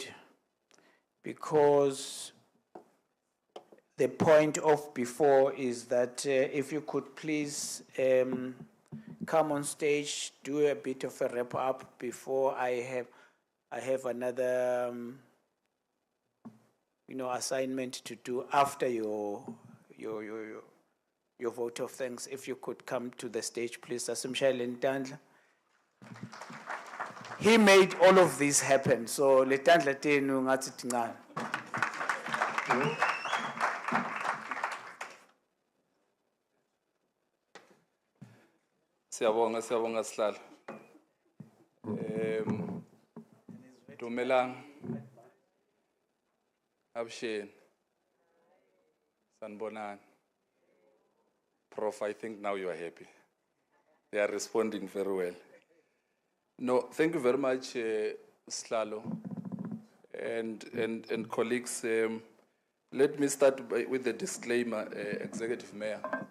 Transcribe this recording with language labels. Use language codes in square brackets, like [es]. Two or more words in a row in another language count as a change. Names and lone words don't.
[en] Because the point of before is that if you could please come on stage, do a bit of a wrap up before I have another assignment to do after your vote of thanks. If you could come to the stage, please. He made all of this happen. [ss] So letandla tenu ngathi tingana. Siyabonga sihlalo. Dumelang. Absheni. Sanbonani. [en] Prof, I think now you are happy. They are responding very well. No, thank you very much, Slalo, and colleagues. Let me start with the disclaimer, Executive Mayor.